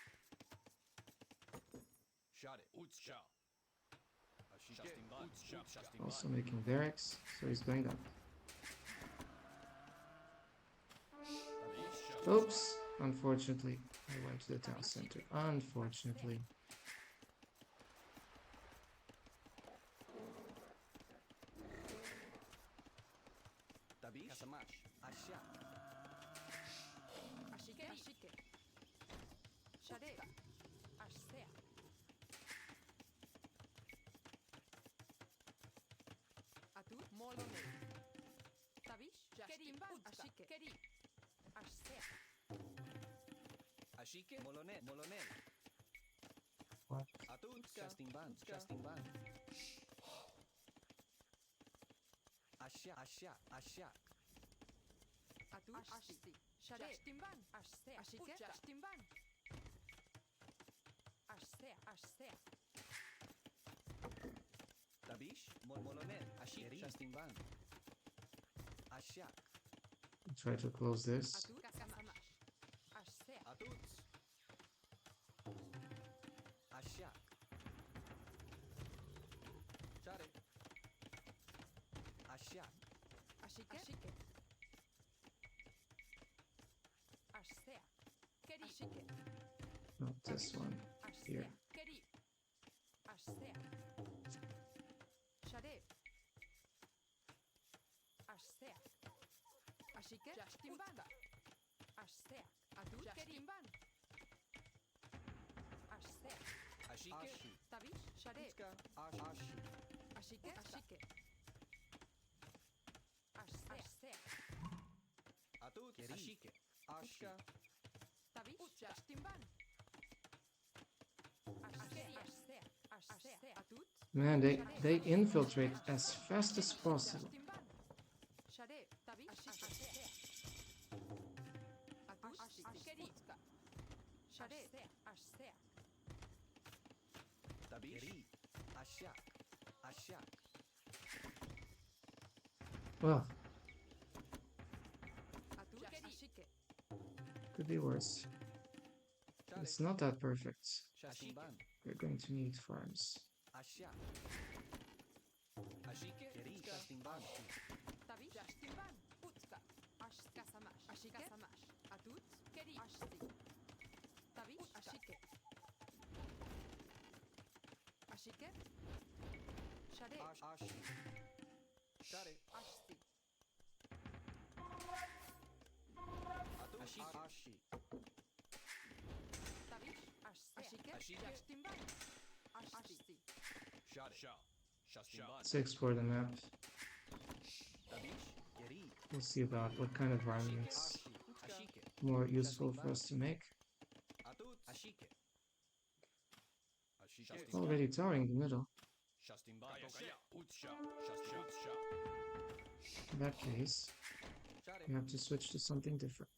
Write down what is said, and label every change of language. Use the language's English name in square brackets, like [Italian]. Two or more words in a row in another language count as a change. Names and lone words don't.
[English] Also making barracks, so he's going up. Oops! Unfortunately, I went to the town center. Unfortunately. Tabish. Kasamash. Asha. Ashike. Ashike. Share. Ashsea. Atut. Molonel. Tavish. Justin Ban. Ashike. Keri. Ashsea. Ashike. Molonel. Molonel. What? Atut. Shasting ban. Shasting ban. Asha. Asha. Asha. Atut. Ashsi. Shade. Ashtimban. Ashsea. Ashike. Ashtimban. Ashsea. Ashsea. Tabish, molmolomer, ashik, shastimban. Ashak, Try to close this. Atut. Kasamash. Ashsea. atuts. Ashak. Share. Ashak, Ashike. Ashike. Ashsea. Keri. Ashike. Not this one. Here. Ashsea. Keri. Ashsea. Shade. Ashsea. Ashike. Ashtimban. Ashsea. Atut. Ashtimban. Ashsea. ashike, ashi, Tabish. Shade. utska, ashi, Ashike. Ashike. Ashsea. atut, Keri. ashike, ashka, Tabish. Ashtimban. Ashsea. Ashsea. Ashsea. Atut. Man, they infiltrate as fast as possible. Ashtimban. Shade. Tabish. Ashsea. Atut. Ashkeri. Shade. Ashsea. tabish, ashak, ashak, Well, Atut. Ashike. could be worse. share, It's not that perfect. shastimban, We're going to need farms. ashak, ashike, keri, shastimban, Tabish. Ashtimban. Utska. Ashka samash. Ashike. Samash. Atut. Keri. Ashti. Tabish. Ashike. Ashike. Shade. ashi, share, Ashti. atut, ashi, Tabish. Ashsea. Ashike. Ashike. Ashtimban. Ashti. Shot it. Sha. Shastimban. Let's explore the map. tabish, keri, We'll see about what kind of varmints ashi, utska, ashike, more useful for us to make. atut, ashike, Ashike. Already towering the middle. Shastimban. Tokaya. Utsha. Shastimban. In that case, share, we have to switch to something different.